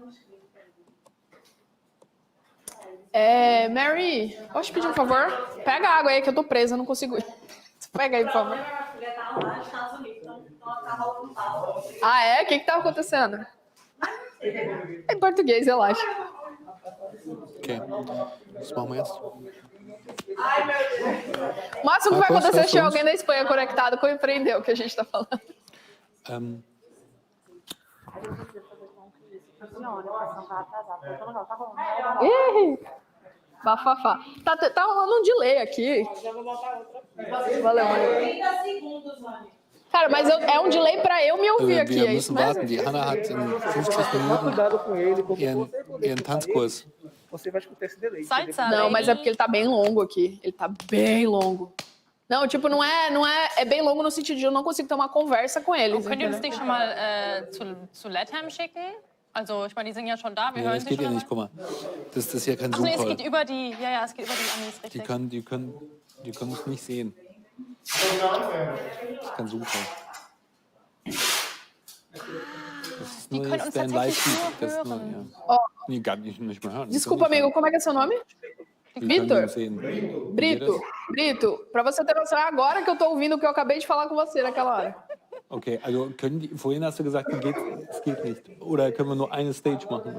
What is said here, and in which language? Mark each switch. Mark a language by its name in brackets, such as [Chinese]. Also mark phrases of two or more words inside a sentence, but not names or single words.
[Portuguese] Mary, posso te pedir um favor? Pega a água aí que eu tô presa, não consigo ir. Pega aí, por favor. O que tava acontecendo? Em português, relaxa. [English] Okay. Small mess. [Portuguese] O máximo que vai acontecer é chegar alguém da Espanha conectado compreender o que a gente está falando. Bafafá. Tá rolando um delay aqui. Valeu, valeu. 30 segundos, Mani. Cara, mas é um delay para eu me ouvir aqui, [German] Wir [Portuguese] é isso [German] müssen [Portuguese] mesmo? [German] warten. Die Hanna hat in 50 [Portuguese] Cuidado com ele, porque [German] Minuten [Portuguese] você quando [German] ihren Tanzkurs. [Portuguese] você vai escutar esse delay. [German] Salsa, [Portuguese] Não, mas é baby. porque ele tá bem longo aqui. Ele tá bem longo. Não, tipo, não é bem longo no sentido de eu não consigo ter uma conversa com eles. [German] Könnt ihr uns [Portuguese] entendeu? [German] nicht schon mal zu Latham schicken? Also, ich meine, die sind ja schon da, wir Ja, hören das sie geht schon. ja nicht, guck mal. Das ist ja kein Ach nee, es Zoom-Call. geht über die, ja, es geht über die Amis, Die richtig. können mich nicht sehen. Das ist kein Zoom-Call. Das ist Die nur können jetzt uns dein tatsächlich Live-Feed. nur Das ist nur, hören. ja. [Portuguese] Ó, [German] Nee, gar nicht mehr hören. Die [Portuguese] desculpa, [German] können [Portuguese] amigo, [German] nicht [Portuguese] como é que é seu nome? [German] hören. Die können [Portuguese] Vitor? [German] uns sehen. [Portuguese] Brito, pra você ter noção, é agora que eu tô ouvindo o que eu acabei de falar com você naquela hora. [German] Okay, also vorhin hast du gesagt, es geht nicht. Oder können wir nur eine Stage machen?